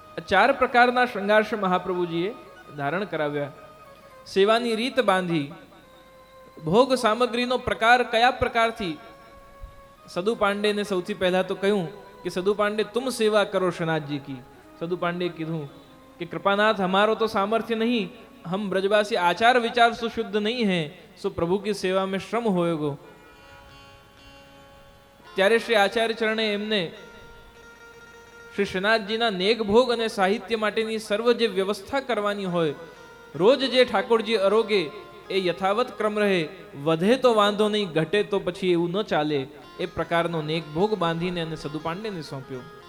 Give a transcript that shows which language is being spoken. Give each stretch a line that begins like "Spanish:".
Gujarati: ચાર પ્રકારના શૃંગાર શ્રી મહાપ્રભુજીએ ધારણ કરાવ્યા. સેવાની રીત બાંધી, ભોગ સામગ્રીનો પ્રકાર કયા પ્રકારથી. સદુ પાંડેને સૌથી પહેલા તો કહ્યું કે સદુ પાંડે
Hindi: તુમ સેવા કરો શનાથજી કી.
Gujarati: સદુ પાંડે કીધું કે
Hindi: कृपानाथ हमारो तो सामर्थ्य नहीं, हम ब्रजवासी आचार विचार सुशुद्ध नहीं है, सो प्रभु की सेवा में श्रम होएगो.
Gujarati: ત્યારે શ્રી આચાર્ય ચરણે એમને શ્રી શ્રીનાથજીના નેગ ભોગ અને સાહિત્ય માટેની સર્વ જે વ્યવસ્થા કરવાની હોય, રોજ જે ઠાકોરજી અરોગે એ યથાવત ક્રમ રહે, વધે તો વાંધો નહીં, ઘટે તો પછી એવું ન ચાલે, એ પ્રકારનો નેગ ભોગ બાંધીને અને સદુ પાંડેને સોંપ્યો.